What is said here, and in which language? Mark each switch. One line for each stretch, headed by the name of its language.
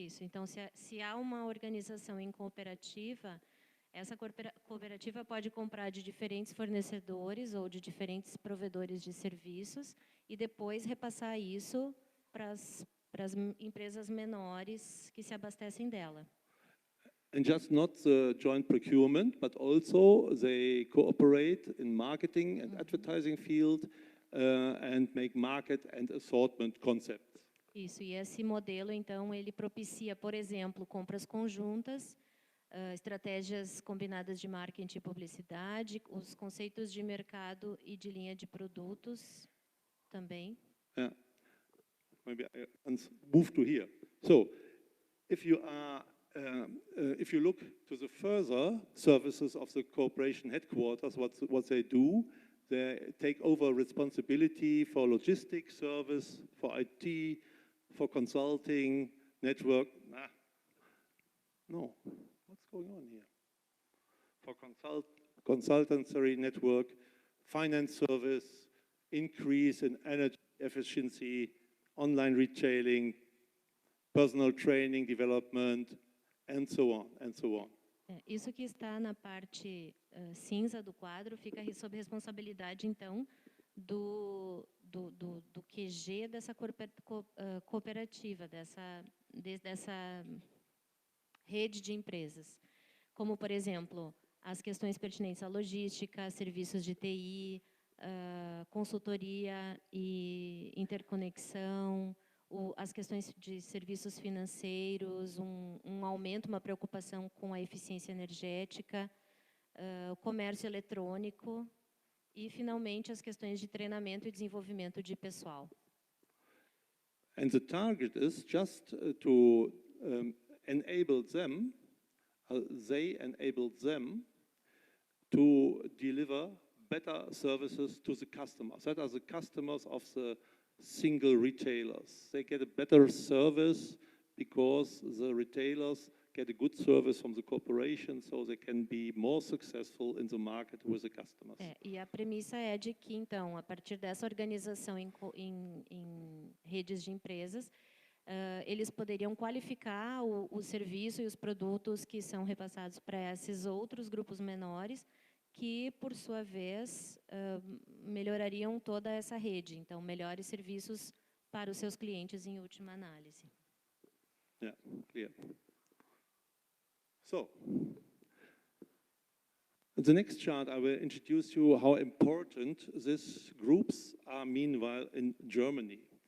Portuguese: Isso, então se há uma organização em cooperativa, essa cooperativa pode comprar de diferentes fornecedores ou de diferentes provedores de serviços e depois repassar isso para as empresas menores que se abastecem dela.
English: And just not the joint procurement, but also they cooperate in marketing and advertising field and make market and assortment concepts.
Portuguese: Isso, e esse modelo, então, ele propicia, por exemplo, compras conjuntas, estratégias combinadas de marketing e publicidade, os conceitos de mercado e de linha de produtos também.
English: Yeah. Maybe I move to here. So, if you look to the further services of the corporation headquarters, what they do, they take over responsibility for logistics service, for IT, for consulting, network. No, what's going on here? For consultancy network, finance service, increase in energy efficiency, online retailing, personal training development, and so on, and so on.
Portuguese: Isso que está na parte cinza do quadro fica sob responsabilidade, então, do QG dessa cooperativa, dessa rede de empresas. Como, por exemplo, as questões pertinentes à logística, serviços de TI, consultoria e interconexão, as questões de serviços financeiros, um aumento, uma preocupação com a eficiência energética, o comércio eletrônico e, finalmente, as questões de treinamento e desenvolvimento de pessoal.
English: And the target is just to enable them, they enable them to deliver better services to the customers. That are the customers of the single retailers. They get a better service because the retailers get a good service from the corporation, so they can be more successful in the market with the customers.
Portuguese: E a premissa é de que, então, a partir dessa organização em redes de empresas, eles poderiam qualificar o serviço e os produtos que são repassados para esses outros grupos menores, que, por sua vez, melhorariam toda essa rede. Então, melhores serviços para os seus clientes em última análise.
English: Yeah, clear. So, in the next chart, I will introduce you how important these groups are meanwhile in Germany.